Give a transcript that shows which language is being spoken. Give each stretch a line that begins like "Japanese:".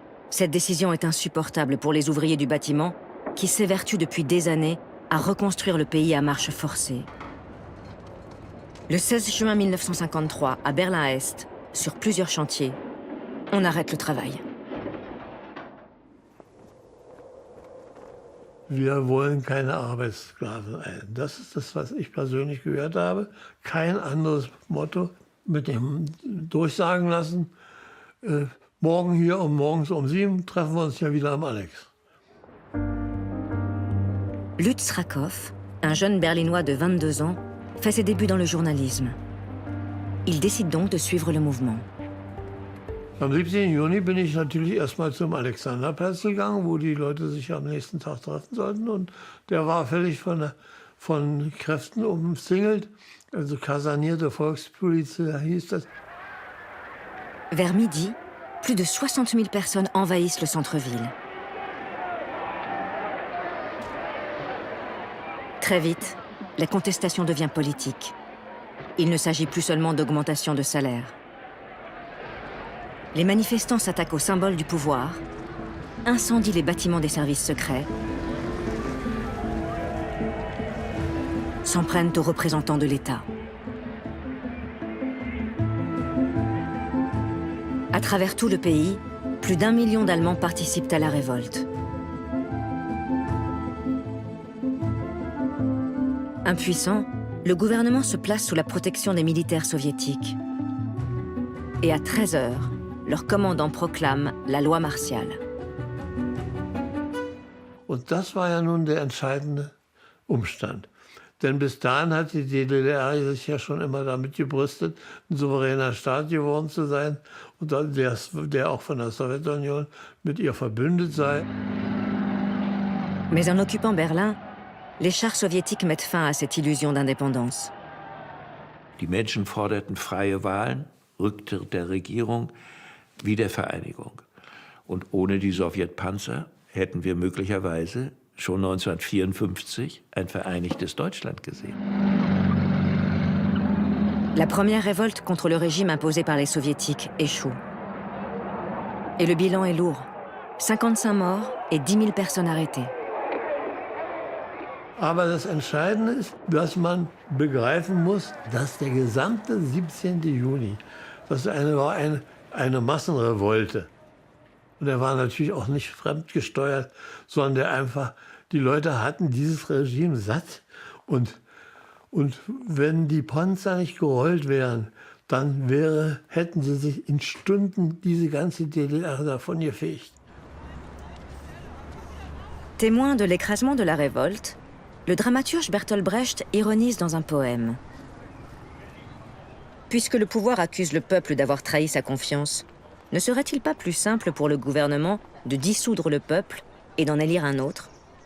French: Cette décision est insupportable pour les ouvriers du bâtiment qui s'évertuent depuis des années à reconstruire le pays à marche forcée. Le 16 juin 1953, à Berlin-Est, sur plusieurs chantiers, on arrête le travail.
German: Wir wollen keine Arbeitssklaven ein. Das ist das, was ich persönlich gehört habe. Kein anderes Motto mit dem Durchsagen lassen. Morgen hier morgens um 7 treffen wir uns ja wieder am Alex.
French: Lutz Rakow, un jeune Berlinois de 22 ans, fait ses débuts dans le journalisme. Il décide donc de suivre le mouvement.
German: Am 17. Juni bin ich natürlich erstmal zum Alexanderplatz gegangen, wo die Leute sich am nächsten Tag treffen sollten. Und der war völlig von Kräften umzingelt. Also kasernierte Volkspolizei hieß das.
French: Vers midi, plus de 60 000 personnes envahissent le centre-ville. Très vite, la contestation devient politique. Il ne s'agit plus seulement d'augmentation de salaire. Les manifestants s'attaquent aux symboles du pouvoir, incendient les bâtiments des services secrets, s'en prennent aux représentants de l'État. À travers tout le pays, plus d'1 million d'Allemands participent à la révolte. Impuissant, le gouvernement se place sous la protection des militaires soviétiques. Et à 13 h, leur commandant proclame la loi martiale.
German: Und das war ja nun der entscheidende Umstand. Denn bis dahin hat die DDR sich ja schon immer damit gebrüstet, ein souveräner Staat geworden zu sein und der auch von der Sowjetunion mit ihr verbündet sei.
French: Mais en occupant Berlin, les chars soviétiques mettent fin à cette illusion d'indépendance.
German: Die Menschen forderten freie Wahlen, Rücktritt der Regierung, Wiedervereinigung. Und ohne die Sowjetpanzer hätten wir möglicherweise schon 1954 ein vereinigtes Deutschland gesehen.
French: La première révolte contre le régime imposé par les soviétiques échoue. Et le bilan est lourd. 55 morts et 10 000 personnes arrêtées.
German: Aber das Entscheidende ist, dass man begreifen muss, dass der gesamte 17. Juni, das war eine Massenrevolte. Und er war natürlich auch nicht fremdgesteuert, sondern der einfach, die Leute hatten dieses Regime satt. Und wenn die Panzer nicht gerollt wären, dann hätten sie sich in Stunden diese ganze DDR davon gefegt.
French: Témoin de l'écrasement de la révolte, le dramaturge Bertolt Brecht ironise dans un poème. Puisque le pouvoir accuse le peuple d'avoir trahi sa confiance, ne serait-il pas plus simple pour le gouvernement de dissoudre le peuple et d'en élire un autre ?